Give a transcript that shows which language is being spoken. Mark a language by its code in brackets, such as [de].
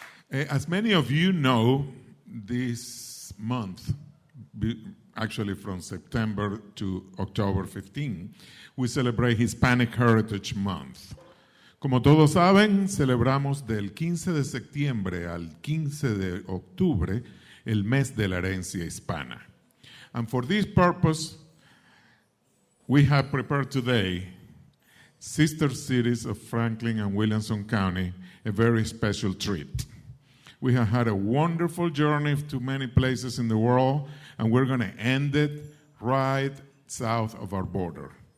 [en] As many of you know, this month, actually from September to October 15, we celebrate Hispanic Heritage Month. [es] Como todos saben, celebramos del 15 de septiembre al 15 de octubre el mes de la herencia hispana. [en] And for this purpose, we have prepared today, sister cities of Franklin and Williamson County, a very special treat. We have had a wonderful journey to many places in the world, and we're going to end it right south of our border.